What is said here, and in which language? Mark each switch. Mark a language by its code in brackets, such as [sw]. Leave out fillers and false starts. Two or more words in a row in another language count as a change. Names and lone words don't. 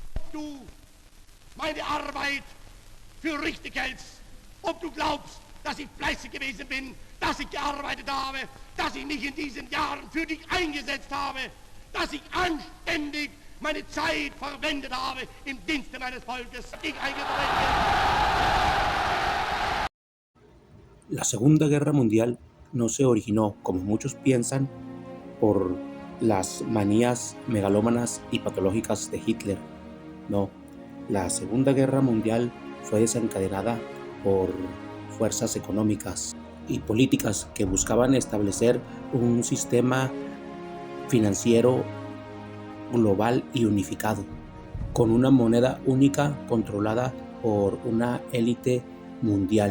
[de] du meine Arbeit für richtig hältst, ob du glaubst, dass ich fleißig gewesen bin, dass ich gearbeitet habe, dass ich mich in diesen Jahren für dich eingesetzt habe, dass ich anständig meine Zeit verwendet habe im Dienste meines Volkes. Ich [es] La Segunda Guerra Mundial no se originó, como muchos piensan, por las manías megalómanas y patológicas de Hitler. No, la Segunda Guerra Mundial fue desencadenada por fuerzas económicas y políticas que buscaban establecer un sistema financiero global y unificado, con una moneda única controlada por una élite mundial.